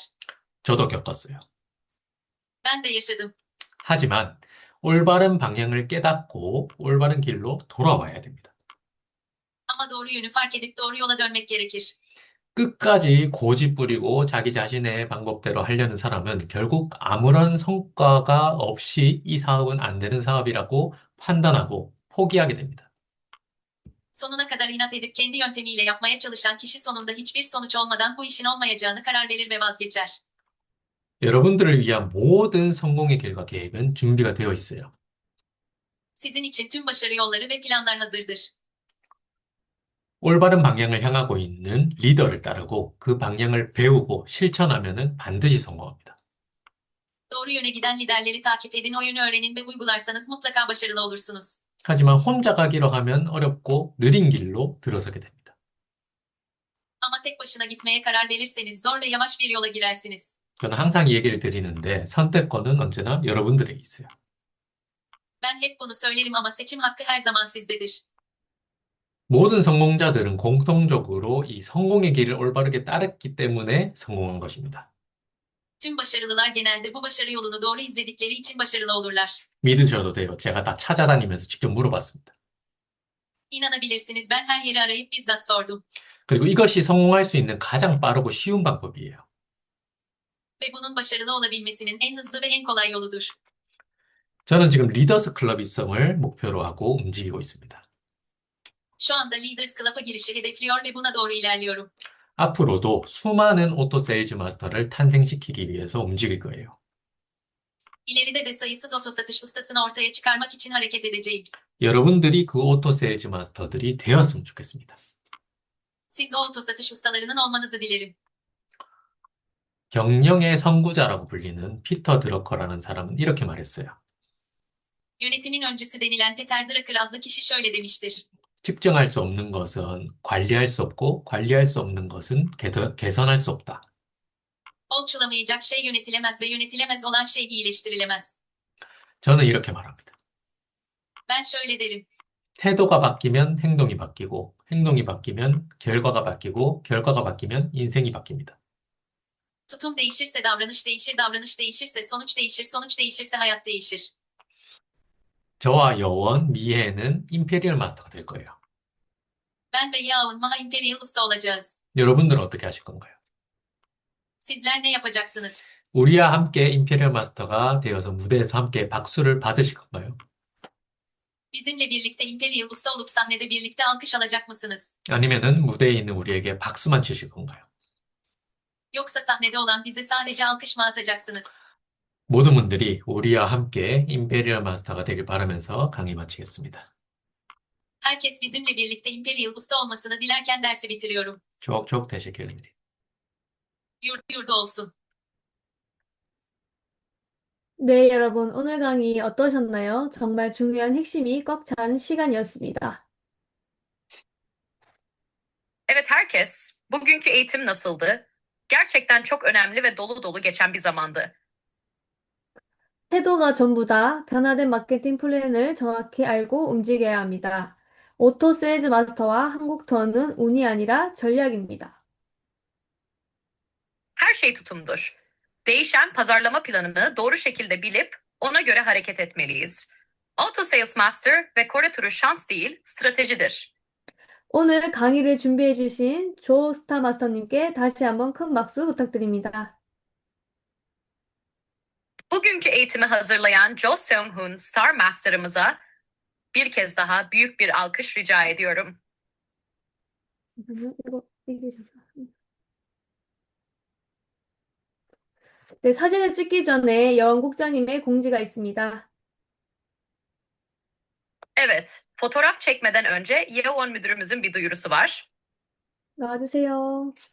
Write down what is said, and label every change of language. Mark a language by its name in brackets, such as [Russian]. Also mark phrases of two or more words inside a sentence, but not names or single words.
[Korean] 저도 겪었어요. [Turkish] Ben de yaşadım. [Korean] 하지만 올바른 방향을 깨닫고 올바른 길로 돌아와야 됩니다. [Turkish] Ama doğru yönü fark edip doğru yola dönmek gerekir. [Korean] 끝까지 고집 부리고 자기 자신의 방법대로 하려는 사람은 결국 아무런 성과가 없이 이 사업은 안 되는 사업이라고 판단하고 포기하게 됩니다. [Turkish] Sonuna kadar inat edip kendi yöntemiyle yapmaya çalışan kişi sonunda hiçbir sonuç olmadan bu işin olmayacağını karar verir ve vazgeçer. [Korean] 여러분들을 위한 모든 성공의 길과 계획은 준비가 되어 있어요. [Turkish] Sizin için tüm başarı yolları ve planlar hazırdır. [Korean] 올바른 방향을 향하고 있는 리더를 따르고 그 방향을 배우고 실천하면은 반드시 성공합니다. [Turkish] Doğru yöne giden liderleri takip edin, o yönü öğrenin ve uygularsanız mutlaka başarılı olursunuz. [Korean] 하지만 혼자 가기로 하면 어렵고 느린 길로 들어서게 됩니다. [Turkish] Ama tek başına gitmeye karar verirseniz zor ve yavaş bir yola girersiniz. [Korean] 저는 항상 이 얘기를 드리는데 선택권은 언제나 여러분들에게 있어요. [Turkish] Ben hep bunu söylerim ama seçim hakkı her zaman sizdedir. [Korean] 모든 성공자들은 공통적으로 이 성공의 길을 올바르게 따랐기 때문에 성공한 것입니다. [Turkish] Tüm başarılılar genelde bu başarı yolunu doğru izledikleri için başarılı olurlar. [Korean] 믿으셔도 돼요. 제가 다 찾아다니면서 직접 물어봤습니다. [Turkish] İnanabilirsiniz, ben her yeri arayıp bizzat sordum. [Korean] 그리고 이것이 성공할 수 있는 가장 빠르고 쉬운 방법이에요. [Turkish] Ve bunun başarılı olabilmesinin en hızlı ve en kolay yoludur. [Korean] 저는 지금 리더스 클럽 입성을 목표로 하고 움직이고 있습니다. [Turkish] Şu anda Leaders Club'a girişi hedefliyor ve buna doğru ilerliyorum. [Korean] 앞으로도 수많은 오토 세일즈 마스터를 탄생시키기 위해서 움직일 거예요. [Turkish] İleride de sayısız otosatış ustasını ortaya çıkarmak için hareket edeceğim. [Korean] 여러분들이 그 오토 세일즈 마스터들이 되었으면 좋겠습니다. [Turkish] Siz o otosatış ustalarının olmanızı dilerim. [Korean] 경영의 선구자라고 불리는 피터 드러커라는 사람은 이렇게 말했어요. [Turkish] Yönetimin öncüsü denilen Peter Drucker adlı kişi şöyle demiştir. [Korean] 측정할 수 없는 것은 관리할 수 없고 관리할 수 없는 것은 개선할 수 없다. [Turkish] Ölçülemeyecek şey yönetilemez ve yönetilemez olan şey iyileştirilemez. [Korean] 저는 이렇게 말합니다. [Turkish] Ben şöyle derim. [Korean] 태도가 바뀌면 행동이 바뀌고 행동이 바뀌면 결과가 바뀌고 결과가 바뀌면 인생이 바뀝니다. [Turkish] Tutum değişirse davranış değişir, davranış değişirse sonuç değişir, sonuç değişirse hayat değişir. [Korean] 저와 여원, 미혜는 임페리얼 마스터가 될 거예요. [Turkish] Ben ve Yaun Maha Imperial Usta olacağız. [Korean] 여러분들은 어떻게 하실 건가요? [Turkish] Sizler ne yapacaksınız? [Korean] 우리와 함께 임페리얼 마스터가 되어서 무대에서 함께 박수를 받으실 건가요? [Turkish] Bizimle birlikte Imperial Usta olup sahnede birlikte alkış alacak mısınız? [Korean] 아니면은 무대에 있는 우리에게 박수만 치실 건가요? [Turkish] Yoksa sahnede olan bize sadece alkış mı atacaksınız? [Korean] 모든 분들이 우리와 함께 임페리얼 마스터가 되길 바라면서 강의 마치겠습니다. [Turkish] Herkes bizimle birlikte Imperial Usta olmasını dilerken dersi bitiriyorum. çok teşekkür ederim. Yurda olsun. [Korean] 네, 여러분, 오늘 강의 어떠셨나요? 정말 중요한 핵심이 꽉 찬 시간이었습니다. [Turkish] Evet herkes, bugünkü eğitim nasıldı? Gerçekten çok önemli ve dolu dolu geçen bir zamandı. [Korean] 태도가 전부다. 변화된 마케팅 플랜을 정확히 알고 움직여야 합니다. 오토 세일즈 마스터와 한국 투어는 운이 아니라 전략입니다. [Turkish] Her şey tutumdur. Değişen pazarlama planını doğru şekilde bilip ona göre hareket etmeliyiz. Auto Sales Master ve Kore turu şans değil, stratejidir. [Korean] 오늘 강의를 준비해 주신 조 스타 마스터님께 다시 한번 큰 박수 부탁드립니다. [Turkish] Bugünkü eğitimi hazırlayan Jo Seung-hoon Star Master'ımıza bir kez daha büyük bir alkış rica ediyorum. [Korean] 이게 네, 사진을 찍기 전에 여원 국장님의 공지가 있습니다. [Turkish] Evet, fotoğraf çekmeden önce Yeowon müdürümüzün bir duyurusu var. [Korean] 나와주세요.